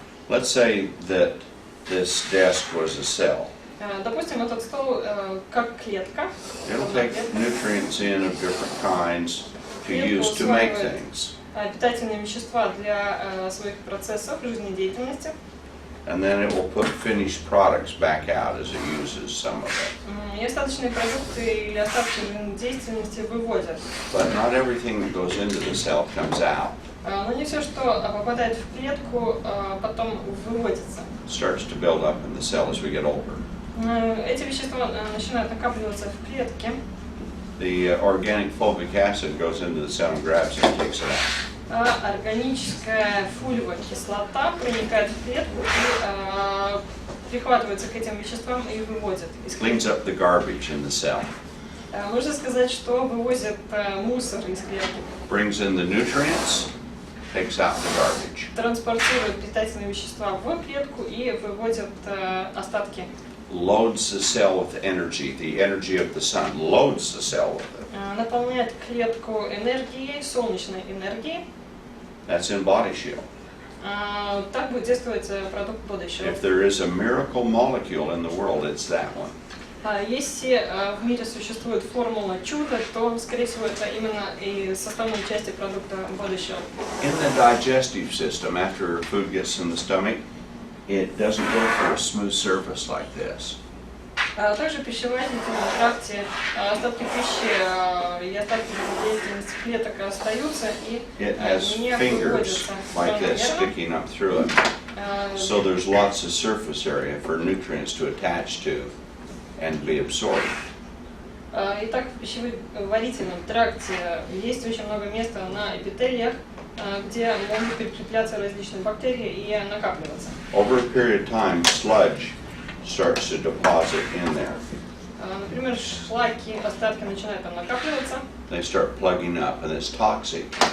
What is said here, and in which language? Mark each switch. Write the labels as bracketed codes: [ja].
[en] Let's say that this desk was a cell. [ru] Допустим, этот стол как клетка. [en] It'll take nutrients in of different kinds to use to make things. [ru] Питательные вещества для своих процессов жизнедеятельности. [en] And then it will put finished products back out as it uses some of it. [ru] И остаточные продукты или остатки жизнедеятельности выводят. [en] But not everything that goes into the cell comes out. [ru] Но не все, что попадает в клетку, потом выводится. [en] It starts to build up in the cell as we get older. [ru] Эти вещества начинают накапливаться в клетке. [en] The organic fulvic acid goes into the cell and grabs it and takes it out. [ru] Органическая фульвовая кислота проникает в клетку и прихватывается к этим веществам и выводит из [en] Cleans [ru] клетки. [en] up the garbage in the cell. [ru] Можно сказать, что вывозит мусор из клетки. [en] Brings in the nutrients, takes out the garbage. [ru] Транспортирует питательные вещества в клетку и выводит остатки [en] loads the cell with energy. The energy of the sun loads the cell with it. [ru] Наполняет клетку энергией, солнечной энергией. [en] That's in Body Shield. [ru] Так будет действовать продукт Body Shield. [en] If there is a miracle molecule in the world, it's that one. [ru] Если в мире существует формула чуда, то, скорее всего, это именно и составной части продукта Body Shield. [en] In the digestive system, after food gets in the stomach, it doesn't go through a smooth surface like this. [ru] Также в пищеварительном тракте остатки пищи и остатки деятельности клеток остаются и [en] It has [ru] не [en] fingers [ru] выводятся [en] like this [ru] равномерно. [en] sticking up through it. So there's lots of surface area for nutrients to attach to and be absorbed. [ru] Итак, в пищеварительном тракте есть очень много места на эпителиях, где могут прикрепляться различные бактерии и накапливаться. [en] Over a period of time, sludge starts to deposit in there. [ru] Например, шлаки, остатки начинают там накапливаться. [en] They start plugging up, and it's toxic.